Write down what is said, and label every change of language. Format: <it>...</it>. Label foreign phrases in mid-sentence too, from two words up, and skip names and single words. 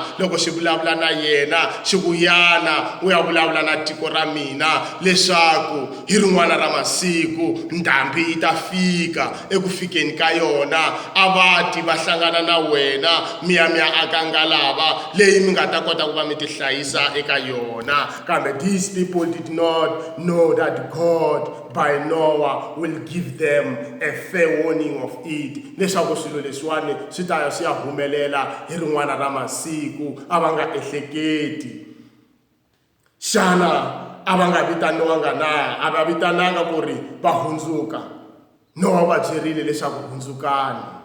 <ts>Loko xi vulavula na yena xi vuyana u ya vulavula na tiko ra mina leswaku hi rin'wana ra masiku ndhambi yi ta fika. Eku fikeni ka yona a vati va hlangana na wena mi ya aka ngalava leyi mi nga ta kota ku va mi tihlayisa eka yona.</ts> <en>Kambe these people did not know that God by Noah will give them a fair warning of it,</en> <ts>leswaku swilo leswiwani swi ta ya swi ya humelela hi rin'wana ra masiku a va nga ehleketi. Xana a va nga vitaniwanga na? A va vitananga ku ri va hundzuka? Nowa va byerile leswaku hundzukani.</ts>